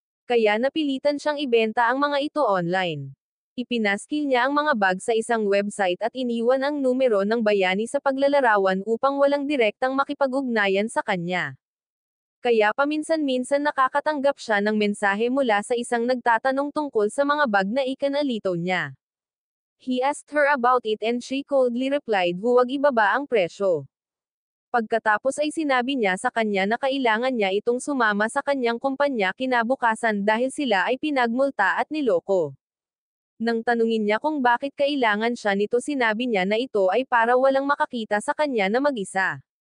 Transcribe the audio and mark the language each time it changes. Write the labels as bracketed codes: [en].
[tl] Kaya napilitan siyang ibenta ang mga ito online. Ipinaskil niya ang mga bag sa isang website at iniwan ang numero ng bayani sa paglalarawan upang walang direktang makipag-ugnayan sa kanya. Kaya paminsan-minsan nakakatanggap siya ng mensahe mula sa isang nagtatanong tungkol sa mga bag na ikanalitaw niya. [en] He asked her about it and she coldly replied, [tl] huwag ibaba ang presyo. Pagkatapos ay sinabi niya sa kanya na kailangan niya itong sumama sa kanyang kumpanya kinabukasan dahil sila ay pinagmulta at niloko. Nang tanungin niya kung bakit kailangan siya nito, sinabi niya na ito ay para walang makakita sa kanya na mag-isa.